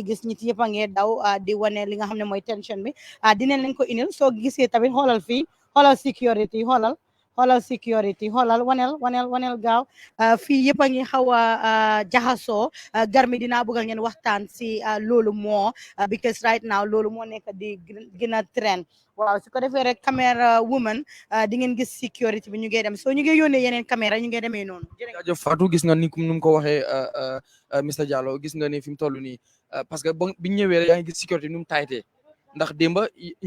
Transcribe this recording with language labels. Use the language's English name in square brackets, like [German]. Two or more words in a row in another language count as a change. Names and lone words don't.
[Wolof] gis nit yëpp a ngi daw di wane li nga xam ne mooy tension bi dinañ leen ko indil soo gisee tamit xoolal fii xoolal security xoolal security xoolal waneel gaaw fii yëpp a ngi xaw a jaxasoo Garmi dinaa bëgg ngeen waxtaan si loolu moo [English] because right now [Wolof] loolu moo nekk di gën a trend waaw su ko defee rek caméra woman di ngeen gis security bi ñu ngi dem soo ñu ngi yónnee yeneen caméra ñu ngi demee noonu. jërëjëf Fatou gis nga ni mu ko waxee Mr Jallow gis nga ni fi mu toll nii parce que biñ ñëwee rek yaa ngi gis sécurité nu mu taaytee ndax démba ñu